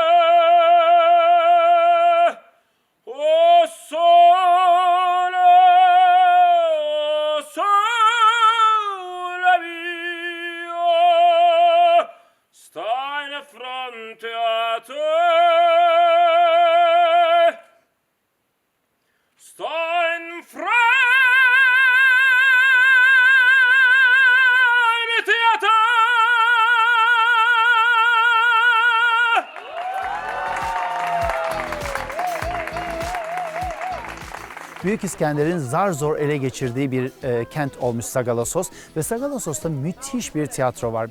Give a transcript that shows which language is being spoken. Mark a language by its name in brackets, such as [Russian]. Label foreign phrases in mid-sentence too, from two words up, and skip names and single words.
[Italian] Oh sole, sole mio, stai di fronte a te, stai in fronte a te. [Turkish] Büyük İskender'in zar zor ele geçirdiği bir kent olmuş Sagalassos ve Sagalassos'ta müthiş bir tiyatro var.